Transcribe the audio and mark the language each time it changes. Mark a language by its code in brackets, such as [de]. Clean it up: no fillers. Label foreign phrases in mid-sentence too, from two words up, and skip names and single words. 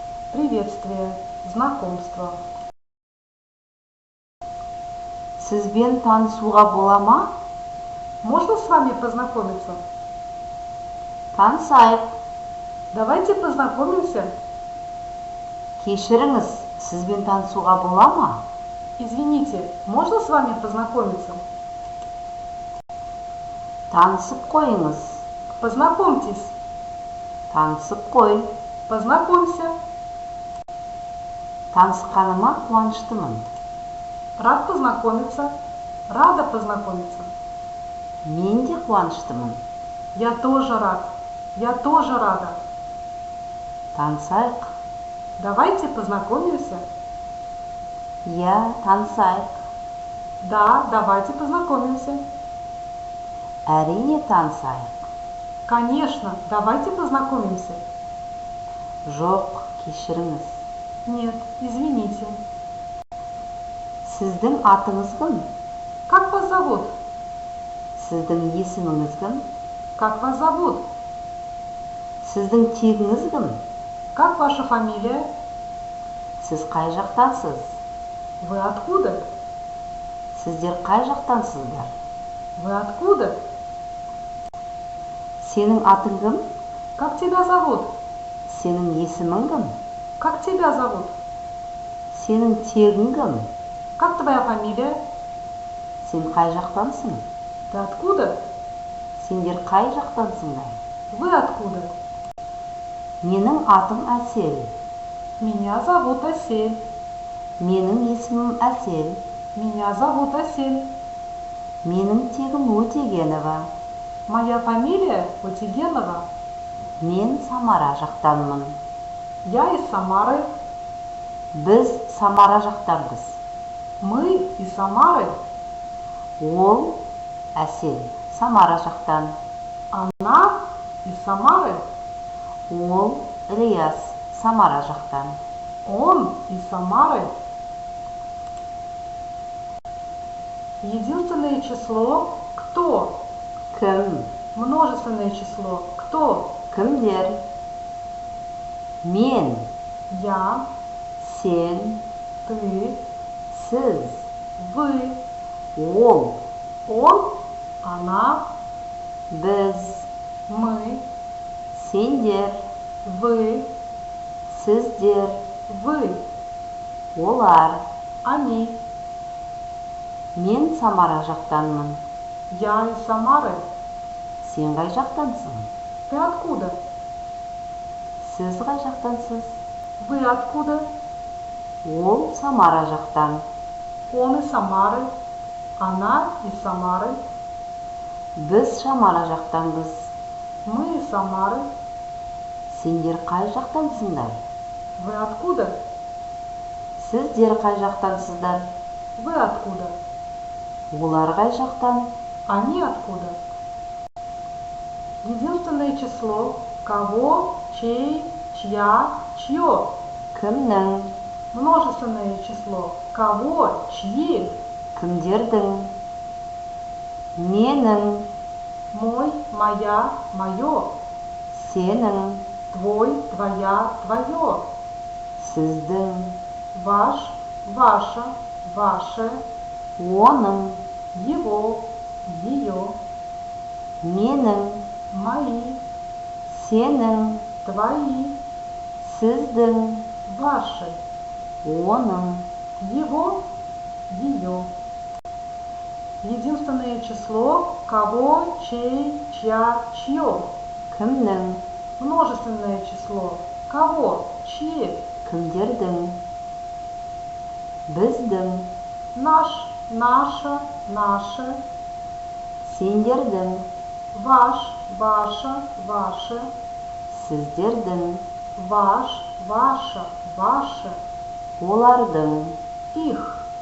[ru] Приветствие, знакомство. [kk] Сізбен танысуға бола ма? [ru] Можно с вами познакомиться? [kk] Танысайық. [ru] Давайте познакомимся. [kk] Кешіріңіз, сізбен танысуға бола ма? [ru] Извините, можно с вами познакомиться? [kk] Танысып қойыңыз. [ru] Познакомьтесь. [kk] Танысып қой. [ru] Познакомься. [kk] Танысқаныма қуаныштымын. [ru] Рад познакомиться. Рада познакомиться. [kk] Мен де қуаныштымын. [ru] Я тоже рад. Я тоже рада. [kk] Танысайық. [ru] Давайте познакомимся. Я, [kk] танысайық. [ru] Да, давайте познакомимся. [kk] Әрине танысайық. [ru] Конечно, давайте познакомимся. [kk] Жоқ, кешіріңіз. [ru] Нет, извините. [kk] Сіздің атыңыз кім? [ru] Как вас зовут? [kk] Сіздің есіміңіз кім? [ru] Как вас зовут? [kk] Сіздің тегіңіз кім? [ru] Как ваша фамилия? [kk] Сіз қай жақтансыз? [ru] Вы откуда? [kk] Сіздер қай жақтансыздар? [ru] Вы откуда? [kk] Сенің атың кім? [ru] Как тебя зовут? [kk] Сенің есімің кім? [ru] Как тебя зовут? [kk] Сенің тегің кім? [ru] Как твоя фамилия? [kk] Сен қай жақтансың? [ru] Ты откуда? [kk] Сендер қай жақтансыңдар? [ru] Вы откуда? [kk] Менің атым Әсел. [ru] Меня зовут Асель. [kk] Менің есімім Әсел. [ru] Меня зовут Асель. [kk] Менің тегім Өтегенова. [ru] Моя фамилия Утигенова. [kk] Мен Самара жақтанмын. [ru] Я из Самары. [kk] Біз Самара жақтанбыз. [ru] Мы из Самары. [kk] Ол Әсел Самара жақтан. [ru] Она из Самары. [kk] Ол Ильяс Самара жақтан. [ru] Он из Самары. Единственное число кто? [kk] Кім? [ru] Множественное число кто? [kk] Кімдер? Мен, [ru] Я, [kk] сен, [ru] ты, [kk] сіз, [ru] вы, [kk] ол, [ru] он, она, [kk] біз, [ru] мы, [kk] сендер, [ru] вы, [kk] сіздер, [ru] вы, [kk] олар. [ru] они. [kk] Мен Самара жақтанмын. [ru] Я из Самары. [kk] Сен қай жақтансың? [ru] Ты откуда? [kk] Сіз қай жақтансыз? [ru] Вы откуда? [kk] Ол Самара жақтан. [ru] Он из Самары. Она из Самары. [kk] Біз Самара жақтанбыз. [ru] Мы из Самары. [kk] Сендер қай жақтансыңдар? [ru] Вы откуда? [kk] Сіздер қай жақтансыздар? [ru] Вы откуда? [kk] Олар қай жақтан? [ru] Они откуда? Единственное число кого, чей, чья, чье. [kk] Кімнің? [ru] Множественное число кого, чьи. [kk] Кімдердің? Менің? [ru] Мой, моя, мое. [kk] Сенің? [ru] Твой, твоя, твое. [kk] Сіздің? [ru] Ваш, ваша, ваше. [kk] Оның? [ru] Его, ее. [kk] Менің? [ru] Мои, [kk] Сенің? [ru] твои, [kk] Сіздің? [ru] ваши. [kk] Оның? [ru] Его, ее. Единственное число кого, чей, чья, чье. [kk] Кімнің? [ru] Множественное число кого, чьи. [kk] Кімдердің? Біздің? [ru] Наш, наша, наше. [kk] Сендердің? [ru] Ваш, ваша, ваше. [kk] Сіздердің? [ru] Ваш, ваша, ваше. [kk] Олардың? [ru] Их,